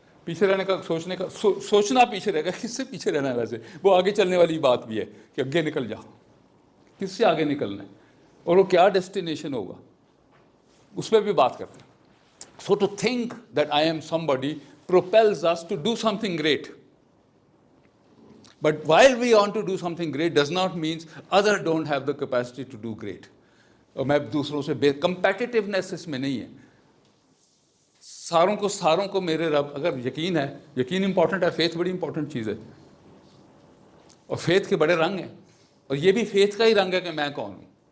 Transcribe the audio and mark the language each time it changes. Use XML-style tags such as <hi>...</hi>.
<ur>پیچھے رہنے کا سوچنا پیچھے رہ گیا. کس سے پیچھے رہنا ہے ویسے؟ وہ آگے چلنے والی بات بھی ہے کہ آگے نکل جا. کس سے آگے نکلنا ہے اور وہ کیا ڈیسٹینیشن ہوگا, اس پہ بھی بات کرتے ہیں.</ur> <en>So to think that I am somebody propels us to do something great. But while we want to do something great does not mean others don't have the capacity to do great.</en> <ur>اور میں دوسروں سے competitiveness اس میں نہیں ہے. ساروں کو میرے رب, اگر یقین ہے, یقین امپورٹنٹ ہے, فیتھ بڑی امپورٹنٹ چیز ہے. اور فیتھ کے بڑے رنگ ہیں, اور یہ بھی فیتھ کا ہی رنگ ہے کہ میں کون ہوں.</ur>